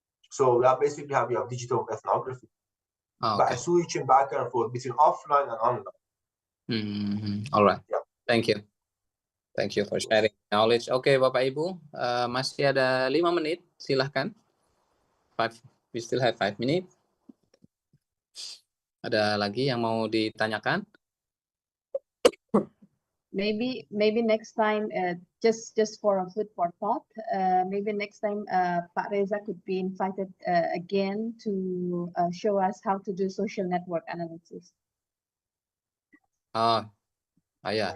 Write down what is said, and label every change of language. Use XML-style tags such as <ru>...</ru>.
<en>So that basically have your digital ethnography, by switching back and forth between offline and online. All right. Yeah. Thank you for sharing knowledge.</en> <id>Oke, Bapak Ibu, masih ada 5 menit, silahkan.</id> <en>We still have 5 minutes.</en> <id>Ada lagi yang mau ditanyakan?</id> <en>Maybe next time, just for a food for thought, maybe next time Pak Reza could be invited again to show us how to do social network analysis. Yeah.</en>